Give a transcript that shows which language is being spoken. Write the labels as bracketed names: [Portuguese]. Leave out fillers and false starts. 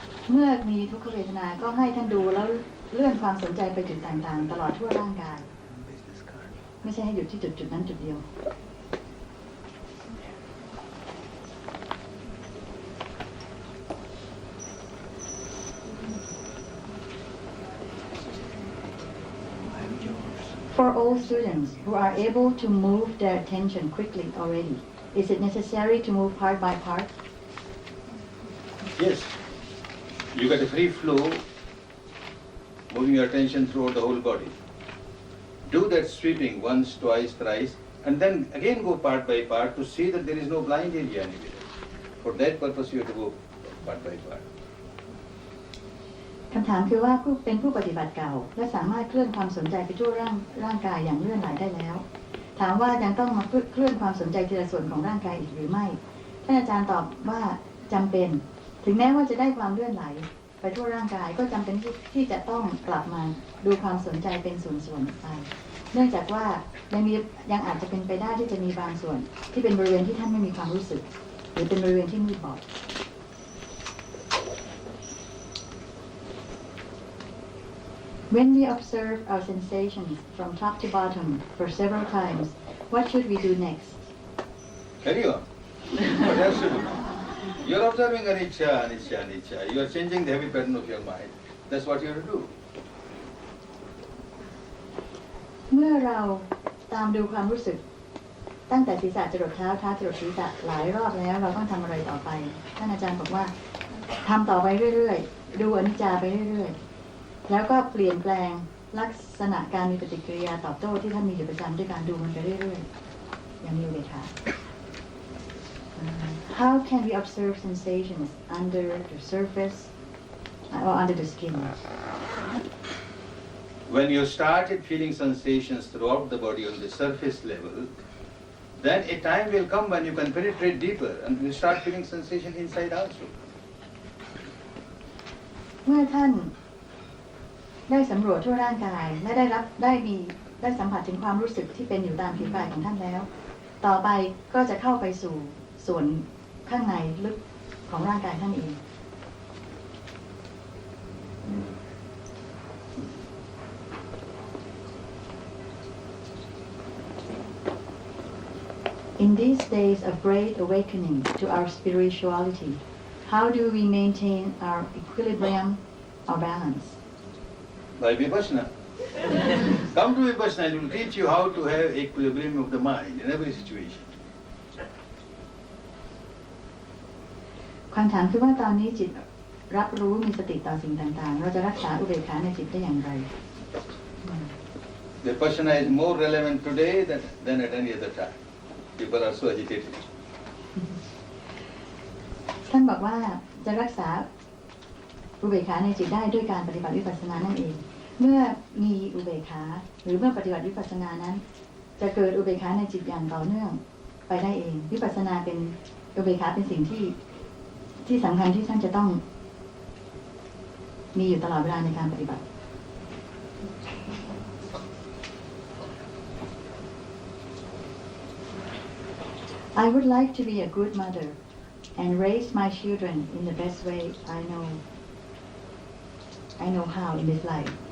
[Thai] เมื่อมีทุกขเวทนาก็ให้ท่านดูแล้วเลื่อนความสนใจไปจุดต่างๆตลอดทั่วร่างกายไม่ใช่ให้หยุดที่จุดนั้นจุดเดียว [English] For all students who are able to move their attention quickly already, is it necessary to move part by part? Yes. You get a free flow, moving your attention throughout the whole body. Do that sweeping once, twice, thrice, and then again go part by part to see that there is no blind area anywhere. For that purpose, you have to go part by part. [Thai] คำถามคือว่าเป็นผู้ปฏิบัติเก่าและสามารถเคลื่อนความสนใจไปทั่วร่างกายอย่างเลื่อนไหลได้แล้วถามว่ายังต้องมาเคลื่อนความสนใจทีละส่วนของร่างกายอีกหรือไม่ท่านอาจารย์ตอบว่าจำเป็นถึงแม้ว่าจะได้ความเลื่อนไหลไปทั่วร่างกายก็จำเป็นที่จะต้องกลับมาดูความสนใจเป็นส่วนๆไปเนื่องจากว่า ยังอาจจะเป็นไปได้ที่จะมีบางส่วนที่เป็นบริเวณที่ท่านไม่มีความรู้สึกหรือเป็นบริเวณที่มืดบอด [English] When we observe our sensations from top to bottom for several times, what should we do next? Carry on. What else to do? You are observing anicca, anicca, anicca. You are changing the heavy pattern of your mind. That's what you have to do. [Thai] เมื่อเราตามดูความรู้สึกตั้งแต่ศีรษะจรดเท้าจรดศีรษะหลายรอบแล้วเราต้องทำอะไรต่อไปท่านอาจารย์บอกว่าทำต่อไปเรื่อยๆดูอนิจจาไปเรื่อยๆแล้วก็เปลี่ยนแปลงลักษณะการมีปฏิกิริยาตอบโต้ที่ท่านมีอยู่ประจำด้วยการดูมันไปเรื่อยๆอย่างนี้เลยค่ะ [English] How can we observe sensations under the surface or under the skin? When you started feeling sensations throughout the body on the surface level, then a time will come when you can penetrate deeper and you start feeling sensation inside also. [Thai] เมื่อท่านได้สำรวจทั่วร่างกายและได้สัมผัสถึงความรู้สึกที่เป็นอยู่ตามผิวกายของท่านแล้ว ต่อไปก็จะเข้าไปสู่ส่วนข้างในลึกของร่างกายท่านเอง [English] In these days of great awakening to our spirituality, how do we maintain our equilibrium, our balance? By Vipassana. Come to Vipassana, it will teach you how to have equilibrium of the mind in every situation. [Thai] ความถามคือว่าตอนนี้จิตรับรู้มีสติต่อสิ่งต่างๆเราจะรักษาอุเบกขาในจิตได้อย่างไร [English] Vipassana is more relevant today than at any other time. People are so agitated. [Thai] ท่านบอกว่าจะรักษาอุเบกขาในจิตได้ด้วยการปฏิบัติวิปัสสนานั่นเองเมื่อมีอุเบกขาหรือเมื่อปฏิบัติวิปัสสนานั้นจะเกิดอุเบกขาในจิตอย่างต่อเนื่องไปได้เองวิปัสสนาเป็นอุเบกขาเป็นสิ่งที่สำคัญที่ท่านจะต้อง มีอยู่ตลอดเวลาในการปฏิบัติ [English] I would like to be a good mother and raise my children in the best way I know how in this life.